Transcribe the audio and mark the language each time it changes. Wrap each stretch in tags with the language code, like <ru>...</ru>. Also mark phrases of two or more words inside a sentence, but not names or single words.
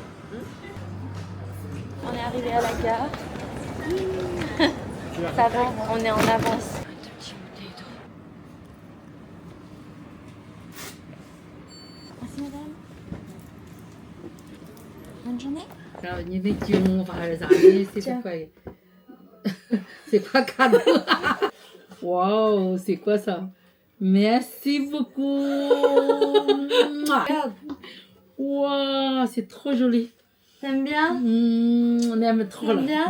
<fr>On est arrivé à la gare. Ça va, on est en avance. Merci madame. Bonne journée.</fr> <zh>你那节目发的啥的？</zh> <fr>c'est quoi? C'est quoi cadeau? Waouh, c'est quoi ça? Merci beaucoup. Regarde. Waouh, c'est trop joli. T'aimes bien? On aime trop là. T'aimes bien?</fr>